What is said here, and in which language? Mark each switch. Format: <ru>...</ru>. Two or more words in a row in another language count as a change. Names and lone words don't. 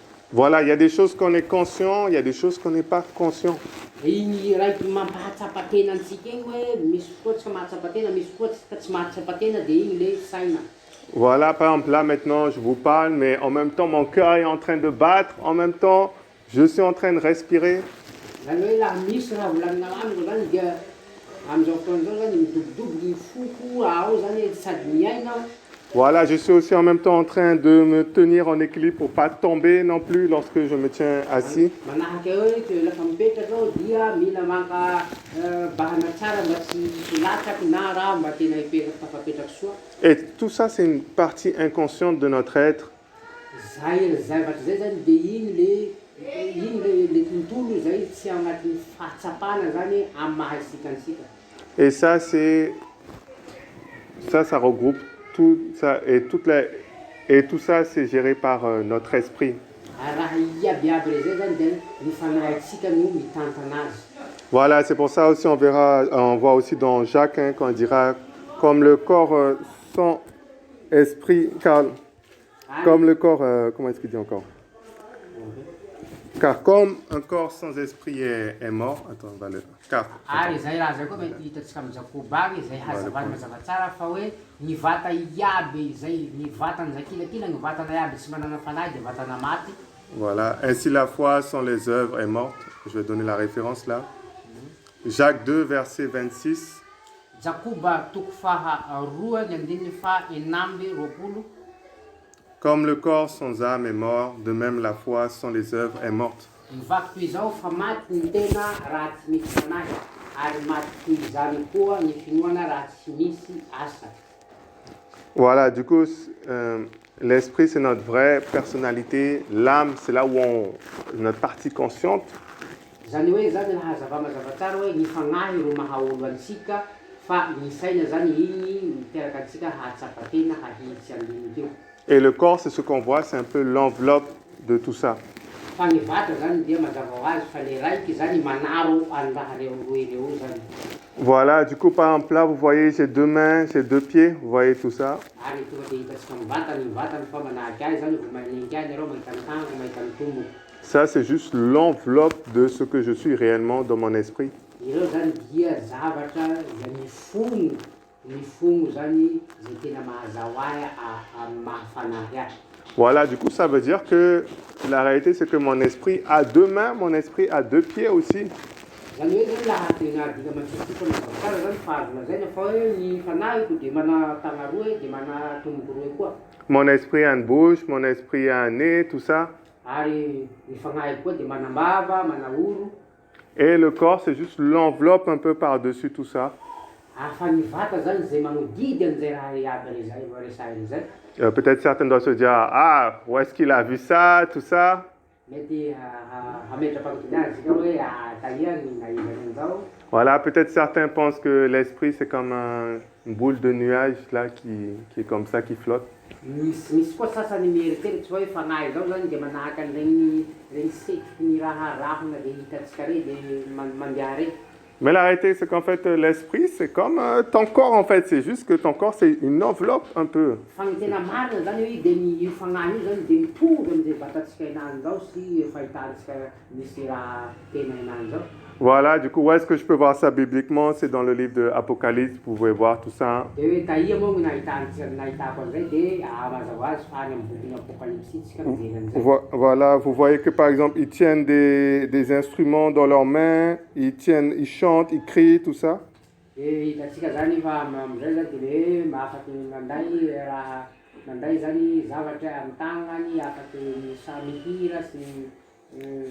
<fr>Voilà, il y a des choses qu'on est conscient, il y a des choses qu'on n'est pas conscient.</fr> <mg>Igny raiky mampahatsapa-tena antsika igny hoe misy fotoa tsika mahatsapa-tena, misy fotoa tsika tsy mahatsapa-tena dia igny le saina.</mg> <fr>Voilà, par exemple, là maintenant, je vous parle, mais en même temps, mon cœur est en train de battre, en même temps, je suis en train de respirer.</fr> <mg>Zany hoe laha misy raha volanina amiko zany dia amin'izao fotoan'izao zany midobodoboky ny foko ao zany sady miaina.</mg> <fr>Voilà, je suis aussi en même temps en train de me tenir en équilibre pour ne pas tomber non plus lorsque je me tiens assis.</fr> <mg>Manahaka hoe ke lafa mipetraka ao dia mila maka bahana tsara mba tsy latsaky na raha mba tena tafapetraka soa.</mg> <fr>Et tout ça, c'est une partie inconsciente de notre être.</fr> <mg>Zay zavatra zay zany dia igny le tontolo zay tsy agnatin'ny fahatsapana zany amin'ny mahaisika antsika.</mg> <fr>Et ça, ça regroupe tout ça et tout ça, c'est géré par notre esprit.</fr> <mg>Raha iabiaby rey zay zany dia ny fanahintsika no mitantana azy.</mg> <fr>Voilà, c'est pour ça aussi on voit aussi dans Jacques hein, quand il dira comme le corps sans esprit, comme le corps, comment est-ce qu'il dit encore? Car comme un corps sans esprit est mort, attends, on va le car.</fr> <mg>Ary zay raha zay koa mety hitantsika amin'ny Jakoba zay hazavany mazava tsara fa hoe ny vata iaby zay ny vatana kilakila ny vatana iaby tsy manana fanahy dia vatana maty.</mg> <fr>Voilà, ainsi la foi sans les œuvres est morte. Je vais donner la référence là. Jacques 2, verset 26.</fr> <mg>Jakoba toko faharoa ny andininy fahaenamby roapolo.</mg> <fr>Comme le corps sans âme est mort, de même la foi sans les œuvres est morte.</fr> <mg>Mivaky toy izao fa maty ny tena raha tsy misy fanahy ary maty toy izany koa ny finoana raha tsy misy asa.</mg> <fr>Voilà, du coup, l'esprit c'est notre vraie personnalité, l'âme c'est là où notre partie consciente.</fr> <mg>Zany hoe zany raha mazava tsara hoe ny fanahy ro mahaolo antsika fa ny saina zany igny miteraka antsika hahatsapa-tena hahitsy amin'igny.</mg> <fr>Et le corps, c'est ce qu'on voit, c'est un peu l'enveloppe de tout ça.</fr> <mg>Fa ny vata zany dia mazava ho azy fa le raiky zany manaro any raha reo zany.</mg> <fr>Voilà, du coup, par exemple, là, vous voyez, j'ai 2 mains, j'ai 2 pieds, vous voyez tout ça.</fr> <mg>Ary tonga dia hitantsika ny vatany fa manahaky azy zany vao maninika azy areo mahita ny tango mahita ny tombo.</mg> <fr>Ça, c'est juste l'enveloppe de ce que je suis réellement dans mon esprit.</fr> <mg>Ireo zany dia zavatra zay mifono zany zay tena mahazao ahy amin'ny mahafanahy ahy.</mg> <fr>Voilà, du coup, ça veut dire que la réalité, c'est que mon esprit a 2 mains, mon esprit a 2 pieds aussi.</fr> <mg>Zany hoe zany laha tena dika mantsitsika mazava tsara zany fahazo lazaina fa hoe ny fanahiko dia mana tagna roa dia mana tomboky roa koa.</mg> <fr>Mon esprit a une bouche, mon esprit a un nez, tout ça.</fr> <mg>Ary ny fanahiko koa dia mana mbava, mana oro.</mg> <fr>Et le corps, c'est juste l'enveloppe un peu par-dessus tout ça.</fr> <mg>Fa ny vata zany zay magnodidy an'izay raha iaby resahiny zay.</mg> <fr>Peut-être certains doivent se dire, ah, où est-ce qu'il a vu ça, tout ça.</fr> <mg>Mety hametra-pagnotiny azy zika hoe taia ny nahizany an'izao.</mg> <fr>Voilà, peut-être certains pensent que l'esprit, c'est comme une boule de nuage là, qui est comme ça, qui flotte.</fr> <mg>Misy koa sasany mieritseritsy hoe fanahy zao zany dia manahaka an'regny setroky ny raha rahona dia hitantsika rey dia mandeha rey.</mg> <fr>Mais la réalité, c'est qu'en fait, l'esprit, c'est comme ton corps, en fait. C'est juste que ton corps, c'est une enveloppe un peu.</fr> <mg>Fa ny tena marina zany hoe dia io fanahy io zany dia mitovy amin'izay vatantsika enany zao sy fahitantsika misy raha tena enany zao.</mg> <fr>Voilà, du coup, où est-ce que je peux voir ça bibliquement? C'est dans le livre de Apocalypse, vous pouvez voir tout ça.</fr> <mg>Dia hoe taia moa no nahitako an'izay dia mazava azy fa any amin'ny bokyny apokalypsitsika mijery an'izay.</mg> <fr>Voilà, vous voyez que par exemple, ils tiennent des instruments dans leurs mains, ils chantent, ils crient, tout ça.</fr> <mg>Dia hitantsika zany fa amin'izay zany dia hoe afaky manday zany zavatra amin'ny tagnany, afaky mihira sy.</mg>